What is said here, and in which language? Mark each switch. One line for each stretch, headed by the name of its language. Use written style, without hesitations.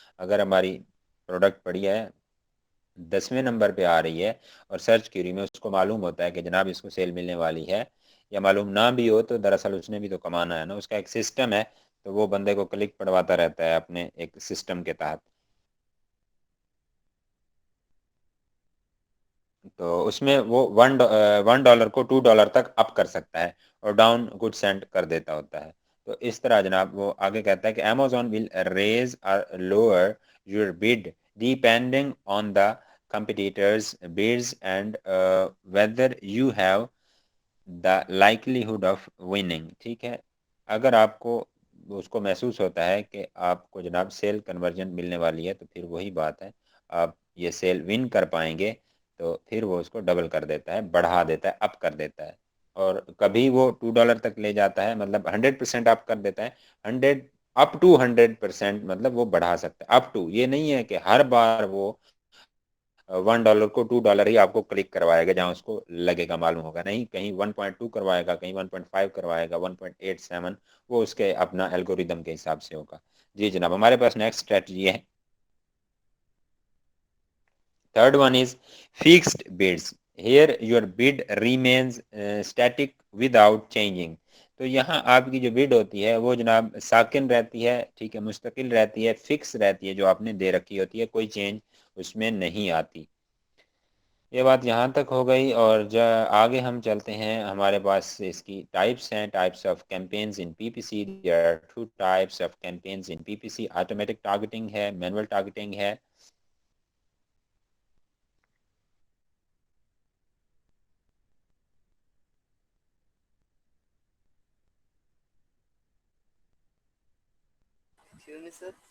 Urdu: اگر ہماری پروڈکٹ پڑی ہے 10ویں نمبر پہ آ رہی ہے اور سرچ کیوری میں اس کو معلوم ہوتا ہے کہ جناب اس کو سیل ملنے والی ہے، یا معلوم نہ بھی ہو تو دراصل اس نے بھی تو کمانا ہے نا، اس کا ایک سسٹم ہے، تو وہ بندے کو کلک پڑواتا رہتا ہے اپنے ایک سسٹم کے تحت. تو اس میں وہ $1 کو $2 تک اپ کر سکتا ہے اور ڈاؤن کچھ سینٹ کر دیتا ہوتا ہے. تو اس طرح جناب وہ آگے کہتا ہے کہ
English: Amazon will raise or lower your bid depending on the competitors bids and whether you have the likelihood of winning.
Urdu: ٹھیک ہے، اگر آپ کو اس کو محسوس ہوتا ہے کہ آپ کو جناب سیل کنورژن ملنے والی ہے تو پھر وہی بات ہے، آپ یہ سیل ون کر پائیں گے تو پھر وہ اس کو ڈبل کر دیتا ہے، بڑھا دیتا ہے، اپ کر دیتا ہے. اور کبھی وہ $2 تک لے جاتا ہے، مطلب 100% اپ کر دیتا ہے. 100 اپ ٹو 100%، مطلب وہ بڑھا سکتا ہے اپ ٹو. یہ نہیں ہے کہ ہر بار وہ $1 کو $2 ہی آپ کو کلک کروائے گا جہاں اس کو لگے گا، معلوم ہوگا نہیں، کہیں 1.2 کروائے گا، کہیں 1.5 کروائے گا، 1.87، وہ اس کے اپنا الگوریدم کے حساب سے ہوگا. جی جناب ہمارے پاس نیکسٹ اسٹریٹجی ہے.
English: Third one is fixed bids. Here your bid remains static without changing.
Urdu: تو یہاں آپ کی جو بڈ ہوتی ہے وہ جناب ساکن رہتی ہے، ٹھیک ہے، مستقل رہتی ہے، فکس رہتی ہے، جو آپ نے دے رکھی ہوتی ہے، کوئی چینج اس میں نہیں آتی. یہ بات یہاں تک ہو گئی. اور آگے ہم چلتے ہیں، ہمارے پاس اس کی ٹائپس ہیں.
English: Types of campaigns in P P C. there are 2 types of campaigns in PPC.
Urdu: Automatic targeting ہے، مینول ٹارگیٹنگ ہے. سر